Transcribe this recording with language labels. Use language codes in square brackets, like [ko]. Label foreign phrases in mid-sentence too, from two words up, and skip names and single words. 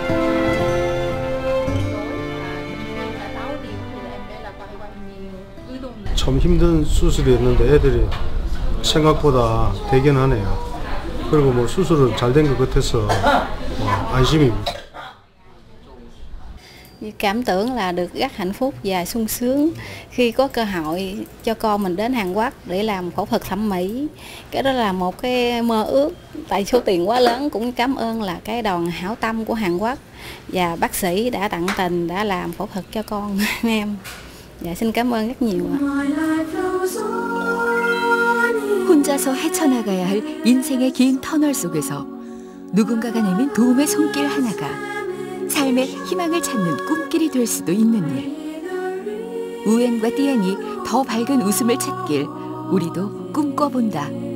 [ko] 참 힘든 수술이었는데 애들이 생각보다 대견하네요. 그리고 뭐 수술은 잘 된 것 같아서 안심입니다. [vi] Cảm tưởng là được rất hạnh phúc và sung sướng khi có cơ hội cho con mình đến Hàn Quốc để làm phẫu thuật thẩm mỹ. Cái đó là một cái mơ ước, tại số tiền quá lớn. Cũng cảm ơn là cái đoàn hảo tâm của Hàn Quốc và bác sĩ đã tận tình đã làm phẫu thuật cho con em. Dạ, xin cảm ơn rất nhiều ạ. [ko] 혼자서 헤쳐나가야 할 인생의 긴 터널 속에서 누군가가 내민 도움의 손길 하나가 삶의 희망을 찾는 꿈길이 될 수도 있는 일. 우엔과 띠엔이 더 밝은 웃음을 찾길 우리도 꿈꿔본다.